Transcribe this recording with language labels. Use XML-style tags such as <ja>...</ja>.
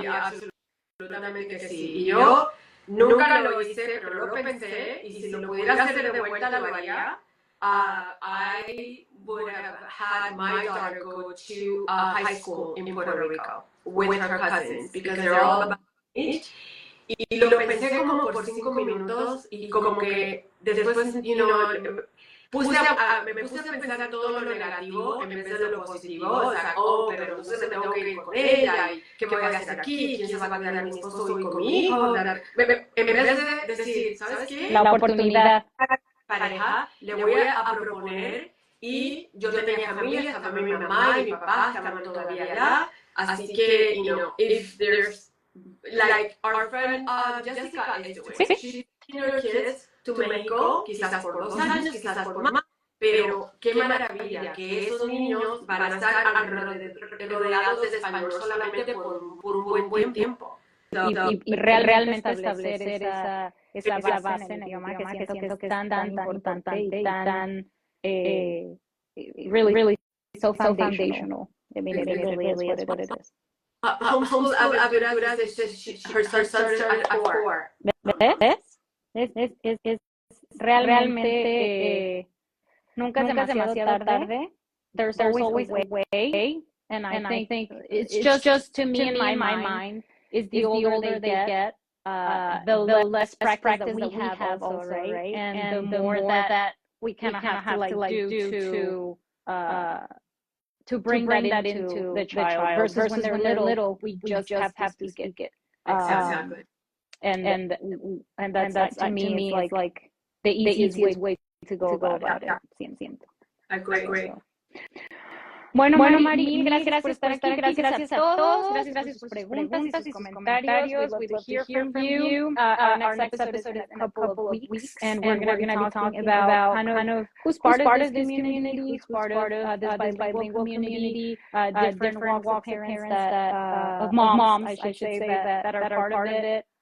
<es>Sí, absolutamente que sí. Y yo nunca lo hice, pero lo pensé, y si lo pudiera hacer de vuelta, lo haría.</es> <en>I would have had my daughter go to high school in Puerto Rico with her cousins because they're all about age.</en> <es>Y lo pensé como por 5 minutos y como que después, me puse a pensar todo lo negativo en vez de lo positivo. O sea, pero entonces me tengo que ir con ella y qué voy a hacer aquí, quién se va a quedar mi esposo y con mi hijo. En vez de decir, ¿sabes qué? La oportunidad. Pareja, le voy a proponer, y yo tenía familia, estaba mi mamá y mi papá, estaban todavía allá, así que,</es> <en>if there's, like our friend Jessica is doing, she's taking her kids to Mexico,</en> <es>quizás por 2 años, quizás por más, pero qué maravilla que esos niños van a estar rodeados de español solamente por un buen tiempo. Y realmente establecer esa base en el idioma que siento que es tan importante y tan</es> <en>really so foundational. I mean, it really is what it is. Homeschool Aventura, her son started at 4.</en> <es>¿Ves? Es realmente nunca es demasiado tarde.</es> <en>There's always a way, and I think it's just to me in my mind is the older they get, the less practice that we have also, right? And the more that we kind of have to do to bring that into the child versus when they're little, we just have to speak it. Exactly. And that's to me is like the easiest way to go about it.</en> <es>Siento.</es> <en>Agree.</en> <es>Bueno, Mari, gracias por estar aquí. Gracias a todos. Gracias por sus preguntas y sus comentarios.</es> <en>We'd love to hear from you. Our next episode is in a couple of weeks, and we're going to be talking about kind of who's part of this community, who's part of this bilingual community, different walks of parents of moms, I should say, that are part of it.</en>